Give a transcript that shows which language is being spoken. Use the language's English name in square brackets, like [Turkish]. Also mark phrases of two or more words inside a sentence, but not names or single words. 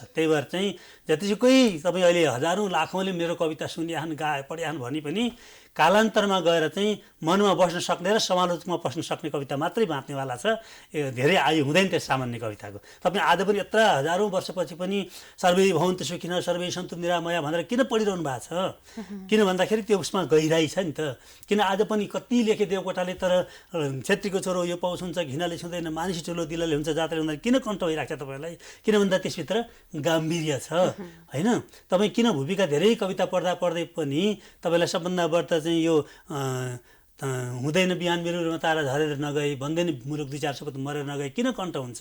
[Nepali] त्यही भएर चाहिँ जतिसुकै तपाईँ अहिले हजारौँ लाखौँले मेरो कविता सुनिआन, गाए, पढिआन भने पनि कालान्तरमा गएर चाहिँ मनमा बस्न सक्ने र समालोचकमा बस्न सक्ने कविता मात्रै बाँच्नेवाला छ। धेरै आयु हुँदैन त्यो सामान्य कविताको। तपाईँ आज पनि यत्र हजारौँ वर्षपछि पनि [Sanskrit] सर्वै भवन्तु सुखिनः सर्वै सन्तु निरामया [Nepali] भनेर किन पढिरहनु भएको छ? किन भन्दाखेरि त्यो उसमा गहिराई छ नि त। किन आज पनि कति लेखे देवकोटाले, तर छेत्रीको छोरो यो पाउँछ हुन्छ, घिनाले छुँदैन, मानिस ठुलो दिलले हुन्छ, जातले हुँदैन, किन कण्ठ भइरहेको छ तपाईँलाई? किन भन्दा त्यसभित्र गाम्भीर्य छ होइन। तपाईँ किन भूमिका धेरै कविता पढ्दा पढ्दै पनि तपाईँलाई सबभन्दा बढ्ता चाहिँ यो हुँदैन बिहान मेरो तारा झरेर नगए, भन्दैन मुलुक दुई चार सपत मरेर नगए, किन कण्ठ हुन्छ?